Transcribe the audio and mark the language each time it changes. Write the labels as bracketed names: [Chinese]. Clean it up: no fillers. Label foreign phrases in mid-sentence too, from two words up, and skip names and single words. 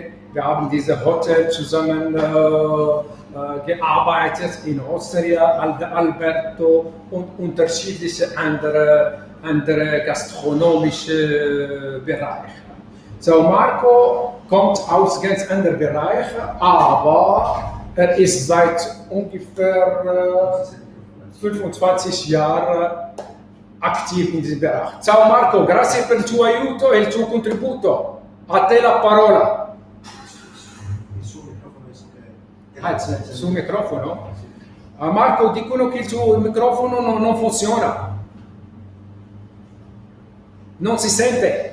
[German] Wir haben diese Hotel zusammen gearbeitet in Osteria, Alberto und unterschiedliche andere gastronomische Bereiche. So, Marco kommt aus ganz anderen Bereichen, aber er ist seit ungefähr 25 Jahren aktiv in diesem Bereich. [Italian] Ciao Marco, grazie per il tuo aiuto e il tuo contributo. A te la parola. Sul microfono? Marco, dicono che il tuo microfono non funziona. Non si sente.